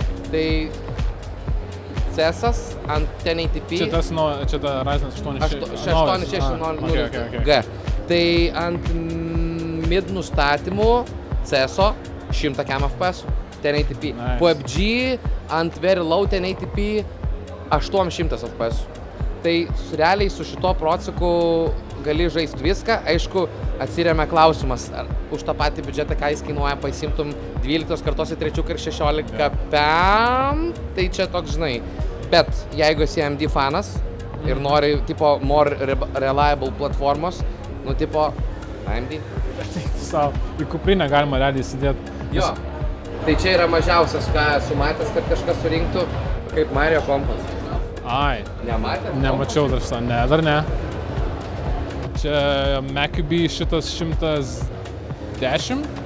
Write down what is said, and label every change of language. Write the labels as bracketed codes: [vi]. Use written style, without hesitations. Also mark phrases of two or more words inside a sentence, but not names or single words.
[lt] Tai CS-as ant 1080p. Čia ta Ryzen 8.6G. Tai ant mid nustatymų CS-o 100 FPS 1080p. PUBG ant [en] very low [lt] 1080p 800 FPS. Tai realiai su šito procesų gali žaisti viską. Aišku, atsiremia klausimas, už tą patį biudžetą, ką jis kainuoja, pasimtum 12 kartos į 3 ir 16 PM, tai čia toks, žinai. Bet jeigu esi AMD fanas ir nori, tipo, [en] more reliable [lt] platformos, nu, tipo, AMD. Sau, į kuprinę galima realiai įsidėti. Jo, tai čia yra mažiausias, ką esu matęs, kad kažkas surinktų kaip Mario kompas. Ai. Nematėt? Nemačiau dar šitą, ne, dar ne. Čia Macubi šitas 110?